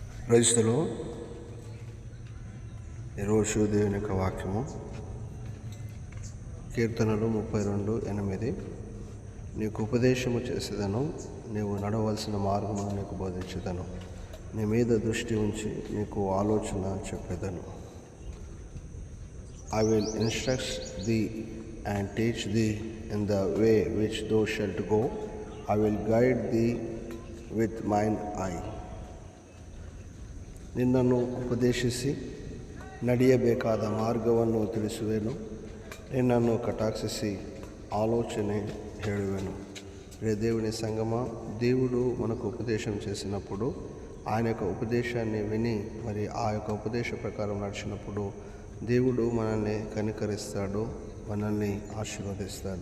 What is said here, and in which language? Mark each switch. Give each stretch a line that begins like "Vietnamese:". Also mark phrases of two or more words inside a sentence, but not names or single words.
Telugu: క్రైస్తలో ఈరోజు దేవుని యొక్క వాక్యము కీర్తనలు 32:8. నీకు ఉపదేశము చేసేదను, నీవు నడవలసిన మార్గమును నీకు బోధించేదను, నీ మీద దృష్టి ఉంచి నీకు ఆలోచన చెప్పేదను.
English: I will instruct thee and teach thee in the way which thou shalt go. I will guide thee with mine eye.
Kannada: ನಿನ್ನನ್ನು ಉಪದೇಶಿಸಿ ನಡೆಯಬೇಕಾದ ಮಾರ್ಗವನ್ನು ತಿಳಿಸುವೆನು, ನಿನ್ನನ್ನು ಕಟಾಕ್ಷಿಸಿ ఆలోచనే ಹೇಳುವೆను.
Telugu: దేవుని సంగమ, దేవుడు మనకు ఉపదేశం చేసినప్పుడు ఆయన యొక్క ఉపదేశాన్ని విని మరి ఆ యొక్క ఉపదేశ ప్రకారం నడిచినప్పుడు దేవుడు మనల్ని కనికరిస్తాడు, మనల్ని ఆశీర్వదిస్తాడు.